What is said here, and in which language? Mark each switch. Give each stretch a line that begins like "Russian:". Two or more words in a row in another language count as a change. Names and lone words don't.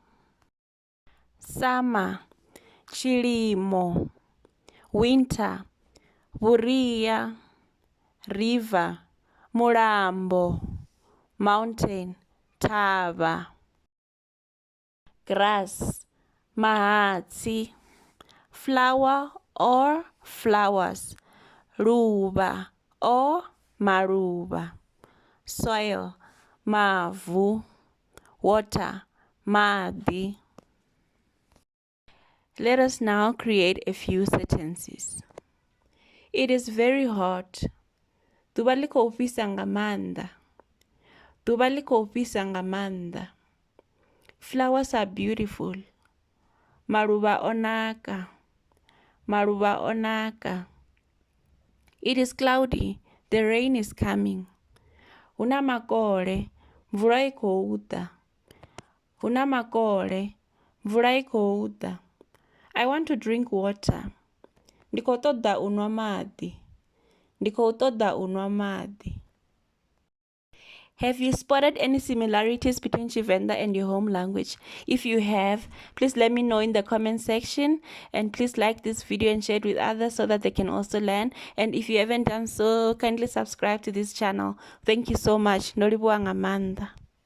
English: Summer, tshilimo, winter, vhuria, river, mulambo, mountain, thavha. Grass, mahatsi, flower or flowers, luvha or maluva, soil, mavu, water, maḓi. Let us now create a few sentences. It is very hot.
Venda: Ḓuvha ḽi khou fhisa nga maanḓa. Ḓuvha ḽi khou fhisa nga maanḓa.
English: Flowers are beautiful.
Venda: Maluva onaka. Maluva onaka.
English: It is cloudy. The rain is coming.
Venda: Huna makole. Mvula I khou ḓa. Huna makole. Mvula I khou ḓa.
English: I want to drink water.
Venda: Ndi khou ṱoḓa u ṅwa maḓi. Ndi khou ṱoḓa u ṅwa maḓi.
English: Have you spotted any similarities between Tshivenḓa and your home language? If you have, please let me know in the comment section, and please like this video and share it with others so that they can also learn. And if you haven't done so, kindly subscribe to this channel. Thank you so much.
Venda: Ndolivhuwa nga maanḓa.